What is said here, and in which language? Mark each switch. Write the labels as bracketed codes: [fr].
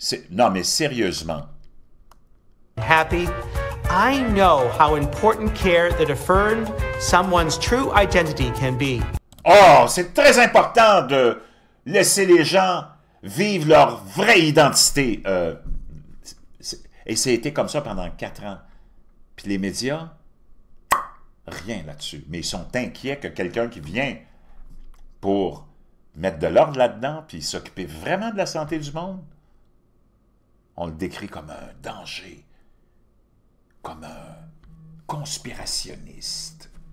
[fr] Non, mais sérieusement. [en] Happy. I know how important care that affirmed someone's true identity can be. [fr] Oh, c'est très important de laisser les gens vivre leur vraie identité. Et ça a été comme ça pendant 4 ans. Puis les médias, rien là-dessus. Mais ils sont inquiets que quelqu'un qui vient pour mettre de l'ordre là-dedans, puis s'occuper vraiment de la santé du monde, on le décrit comme un danger, comme un conspirationniste.